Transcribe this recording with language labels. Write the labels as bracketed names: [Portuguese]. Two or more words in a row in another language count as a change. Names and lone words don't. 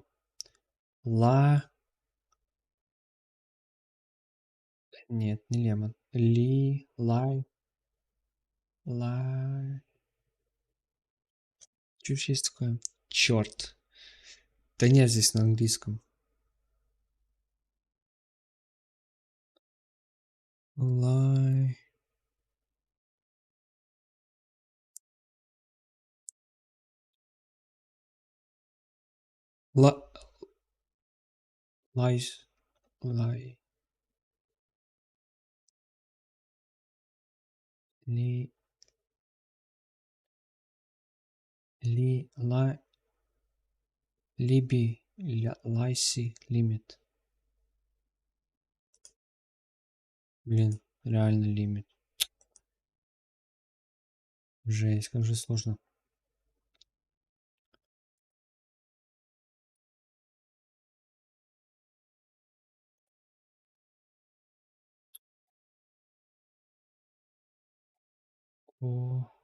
[Russian] Ла. Нет, не лемон. Ли. Лай. Лай. Что еще есть такое? Черт. Да нет здесь на английском. Лай. Ла. Лайс. Лай. Ли. Ли. Лай. Либи. Лайси. Лимит. Блин, реально лимит. Жесть, как же сложно. Ко...